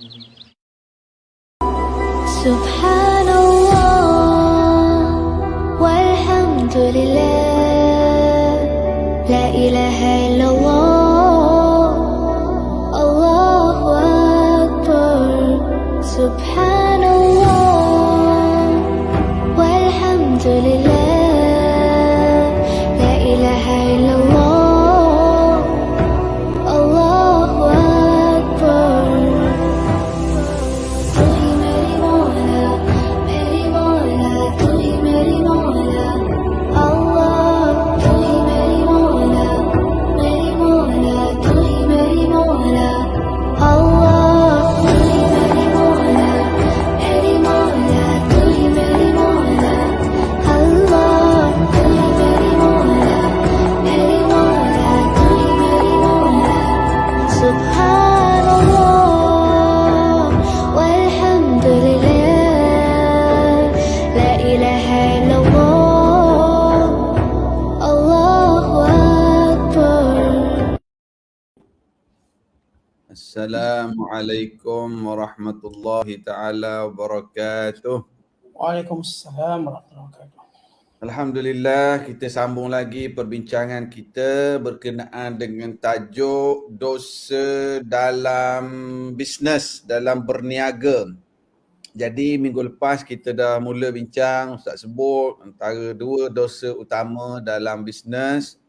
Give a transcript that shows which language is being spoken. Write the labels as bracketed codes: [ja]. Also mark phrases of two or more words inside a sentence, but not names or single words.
[ar] سبحان الله والحمد لله، لا إله إلا الله، الله أكبر. سبحان الله والحمد لله، لا إله إلا الله، الله أكبر. [hi] तू ही मेरी मौला तू ही मेरी मौला, अल्लाह तू ही मेरी मौला तू ही मेरी मौला, अल्लाह तू ही मेरी मौला तू ही मेरी मौला, अल्लाह तू ही मेरी मौला तू ही मेरी मौला। [ar] سبحان الله والحمد لله، لا إله إلا الله، الله أكبر. السلام عليكم ورحمة الله تعالى وبركاته. وعليكم السلام ورحمة الله وبركاته. [ms] Alhamdulillah, kita sambung lagi perbincangan kita berkenaan dengan tajuk dosa dalam bisnes, dalam berniaga. Jadi minggu lepas kita dah mula bincang, Ustaz sebut antara dua dosa utama dalam bisnes.